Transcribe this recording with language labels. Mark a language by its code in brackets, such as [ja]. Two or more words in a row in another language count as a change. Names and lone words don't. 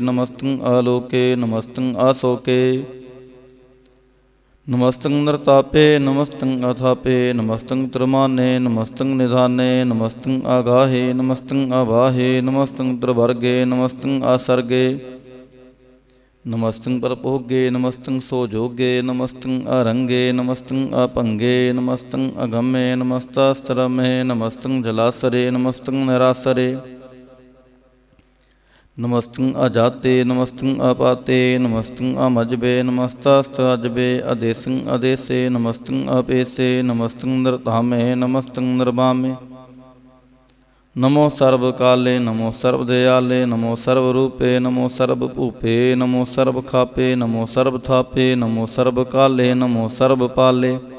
[bra] ਨਮਸਤੰ ਆਲੋਕੇ, ਨਮਸਤੰ ਆਸੋਕੇ। ਨਮਸਤੰ ਨਿਰਤਾਪੇ, ਨਮਸਤੰ ਅਥਾਪੇ। ਨਮਸਤੰ ਤ੍ਰਿਮਾਨੇ, ਨਮਸਤੰ ਨਿਧਾਨੇ। ਨਮਸਤੰ ਆਗਾਹੇ, ਨਮਸਤੰ ਅਵਾਹੇ। ਨਮਸਤੰ ਤ੍ਰਿਵਰਗੇ, ਨਮਸਤੰ ਆਸਰਗੇ। नमस्तं परभोगे नमस्तं सोजोगे नमस्तं अरंगे नमस्तं अपंगे नमस्तं अगम्ये नमस्तस्तरमे नमस्तं जलासरे नमस्तं निरासरे नमस्तं अजाते नमस्तं अपाते नमस्तं अमजबे नमस्तस्तजबे अदेशं अदेशे नमस्तं अपेशे नमस्तं नृतामे नमस्तं निर्वामे नमो सर्वकाले नमो सर्वदयाले नमो सर्वरूपे नमो सर्वभूपे नमो सर्वखापे नमो सर्वथापे नमो सर्वकाले नमो सर्वपाले